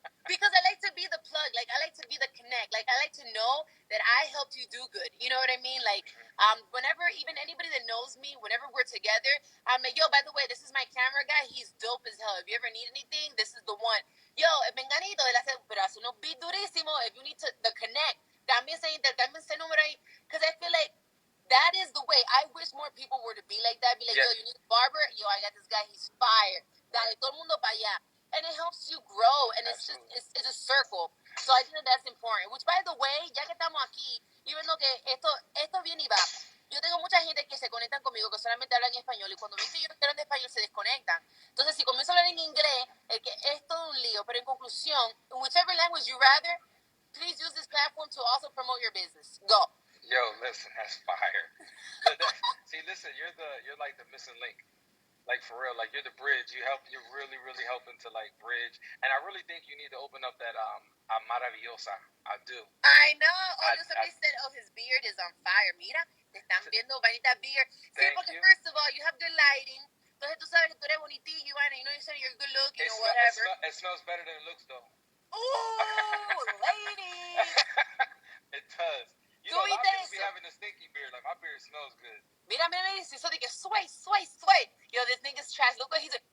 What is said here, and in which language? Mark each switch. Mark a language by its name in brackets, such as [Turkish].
[English] because I like to be the plug. Like I like to be the connect. Like I like to know that I helped you do good. You know what I mean? Like whenever even anybody that knows me, whenever we're together, I'm like, yo, by the way, this is my camera guy. He's dope as hell. If you ever need anything, this is the one. [Spanish] Yo, Menganito, él hace, pero hace unos beat durísimo. [English] If you need the connect. [Spanish] También se intercambia ese número ahí. [English] Because I feel like that is the way. I wish more people were to be like that. Be like, yo, you need a barber? Yo, I got this guy. He's fire. [Spanish] Dale, todo el mundo para allá. [English] And it helps you grow. And it's just, it's a circle. So I think that's important. Which, by the way, [Spanish] ya que estamos aquí, [English] even though [Spanish] que esto viene y va, yo tengo mucha gente que se conectan conmigo que solamente hablan en español y cuando ven que yo quiero hablar de español se desconectan. Entonces, si comienzo a hablar en inglés, que es todo un lío. Pero en conclusión, [English] whichever language you rather, please use this platform to also promote your business. Go. Yo, listen, that's fire. See, listen, you're like the missing link. Like for real, like you're the bridge. You're really, really helping to like bridge. And I really think you need to open up that Amara La Negra. I do. I know. Somebody said, oh, his beard is on fire. [Spanish] Mira, te están viendo, Vanita beard. Sí, porque [English] first of all, you have good lighting. [Spanish] Entonces tú sabes que tú eres bonitillo, [English] you know, you say you're good looking or whatever. It smells better than it looks, though. Ooh, lady. It does. You know, a lot of people be having a stinky beard. Like, my beard smells good. Mira, so they get sway. Yo, this nigga's trash. Look what he's a...